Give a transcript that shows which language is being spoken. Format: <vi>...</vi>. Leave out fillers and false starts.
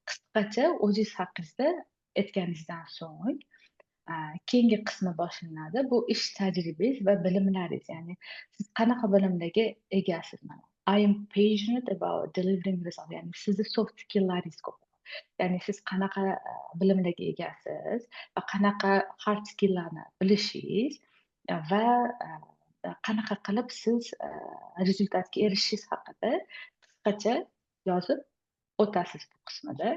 <uz>Qisqacha o'zingiz haqingizda aytganingizdan so'ng keyingi qismi boshlanadi. Bu ish tajribangiz va bilimlaringiz, ya'ni siz qanaqa bilimlarga egasiz mana.</uz> <en>I am passionate about delivering results.</en> <uz>Ya'ni sizni soft skilllaringiz ko'p. Ya'ni siz qanaqa bilimlarga egasiz va qanaqa hard skilllarni bilishingiz va qanaqa qilib siz rezultatga erishishingiz haqida qisqacha yozib o'tasiz bu qismida.</uz>